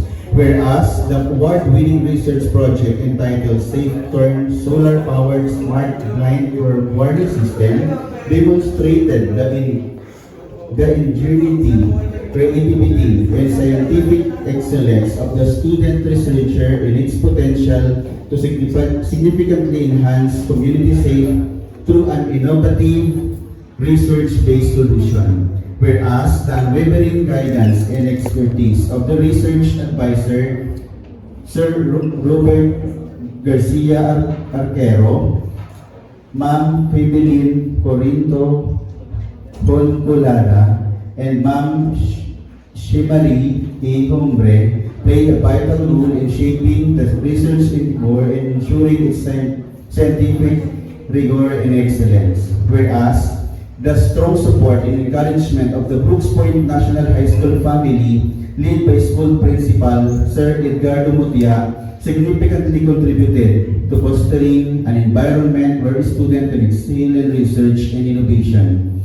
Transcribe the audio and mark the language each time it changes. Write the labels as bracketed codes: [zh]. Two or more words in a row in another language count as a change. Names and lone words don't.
[en] Whereas the award-winning research project entitled Safe Turn Solar Powered Smart Blind Curb Wiring System demonstrated the ingenuity, creativity, and scientific excellence of the student researcher in its potential to significantly enhance community safe through an innovative research-based solution. Whereas the unwavering guidance and expertise of the research advisor, Sir Robert Garcia Arquero, Ma'am Fibeline Corinto Colcolada, and Ma'am Shimari A. Hombre play a vital role in shaping the research endeavor and ensuring its scientific rigor and excellence. Whereas the strong support and encouragement of the Brooks Point National High School family, led by school principal Sir Edgardo Mutia, significantly contributed to fostering an environment where students can excel in research and innovation.